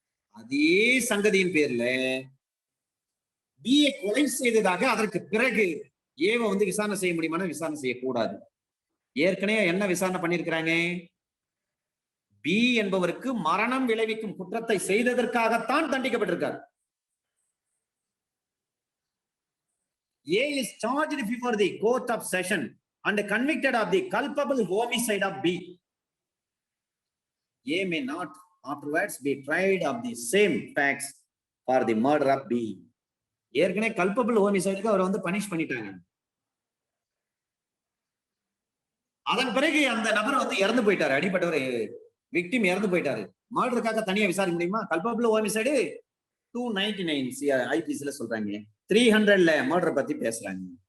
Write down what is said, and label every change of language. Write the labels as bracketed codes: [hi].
[ta] அதே சங்கதியின் பேர்ல பியை கொலை செய்ததாக அதற்கு பிறகு ஏவை வந்து விசாரணை செய்ய முடியுமா? விசாரணை செய்யக்கூடாது. ஏற்கனவே என்ன விசாரணை பண்ணிருக்கிறாங்க? பி என்பவருக்கு மரணம் விளைவிக்கும் குற்றத்தை செய்ததற்காகத்தான் தண்டிக்கப்பட்டிருக்கார். [en] A is charged before the court of session and convicted of the culpable homicide of B. A may not afterwards be tried of the same facts for the murder of B. [ta] ஏற்கனவே culpable ஹோமிசைடுக்கு அவர் வந்து punish பண்ணிட்டாங்க. அதன் பிறகு அந்த நபர் வந்து இறந்து போயிட்டாரு, அடிப்பட்டவர் விக்டிம் இறந்து போயிட்டாரு. மர்டருக்காக தனியா விசாரிக்க முடியுமா? கல்பபிள் ஹோமிசைடு 299 ஐபிசில சொல்றாங்க, 300ல மர்டர் பத்தி பேசுறாங்க.